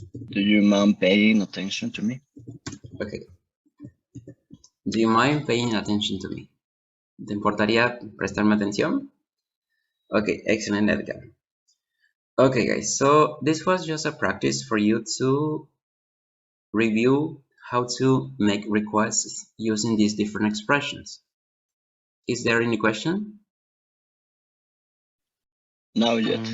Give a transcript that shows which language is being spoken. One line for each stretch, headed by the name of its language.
English: Do you mind paying attention to me? Okay. Do you mind paying attention to me?
Spanish: ¿Te importaría prestarme atención?
English: Okay, excellent, Edgar. Okay, guys, so this was just a practice for you to review how to make requests using these different expressions. Is there any question? No yet.